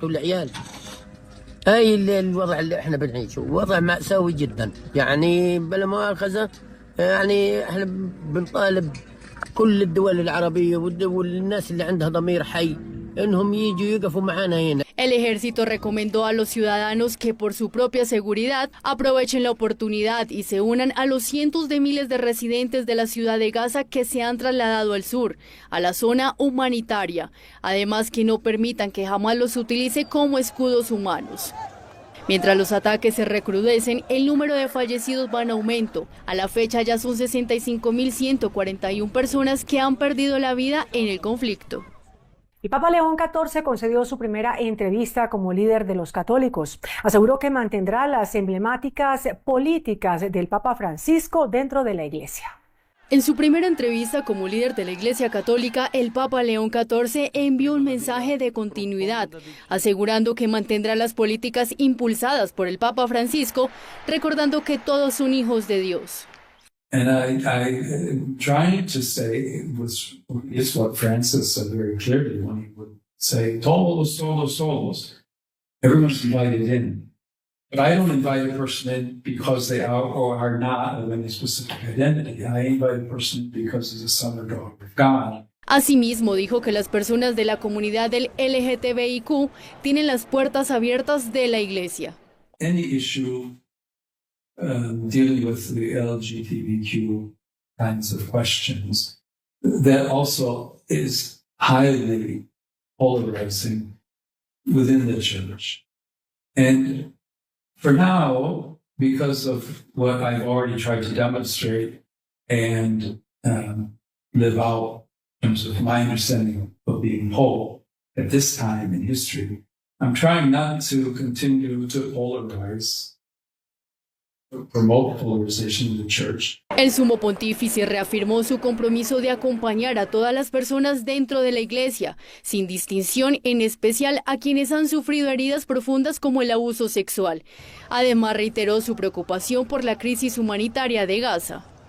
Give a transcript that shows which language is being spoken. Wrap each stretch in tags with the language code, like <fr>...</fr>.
<ar>هاي الوضع اللي احنا بنعيشه وضع مأساوي جدا يعني بلا مؤاخذة يعني احنا بنطالب كل الدول العربية والناس اللي عندها ضمير حي انهم يجوا يقفوا معانا هنا.</ar> <es>El ejército recomendó a los ciudadanos que por su propia seguridad aprovechen la oportunidad y se unan a los cientos de miles de residentes de la ciudad de Gaza que se han trasladado al sur, a la zona humanitaria. Además, que no permitan que jamás los utilice como escudos humanos. Mientras los ataques se recrudecen, el número de fallecidos va en aumento. A la fecha ya son 65.141 personas que han perdido la vida en el conflicto. El Papa León XIV concedió su primera entrevista como líder de los católicos. Aseguró que mantendrá las emblemáticas políticas del Papa Francisco dentro de la Iglesia. En su primera entrevista como líder de la Iglesia Católica, el Papa León XIV envió un mensaje de continuidad, asegurando que mantendrá las políticas impulsadas por el Papa Francisco, recordando que todos son hijos de Dios.</es> <en>And I trying to say is what Francis said very clearly when he would say,</en> <es>todos, todos, todos.</es> <en>Everyone's invited in. But I don't invite a person in because they are or are not of any specific identity. I invite a person because he's a son or daughter of God.</en> <es>Asimismo, dijo que las personas de la comunidad del LGTBIQ tienen las puertas abiertas de la Iglesia.</es> <en>Any issue dealing with the LGBTQ kinds of questions, that also is highly polarizing within the church. And for now, because of what I've already tried to demonstrate and live out in terms of my understanding of being whole at this time in history, I'm trying not to continue to polarize.</en> <es>El sumo pontífice reafirmó su compromiso de acompañar a todas las personas dentro de la Iglesia, sin distinción, en especial a quienes han sufrido heridas profundas como el abuso sexual. Además, reiteró su preocupación por la crisis humanitaria de Gaza.</es>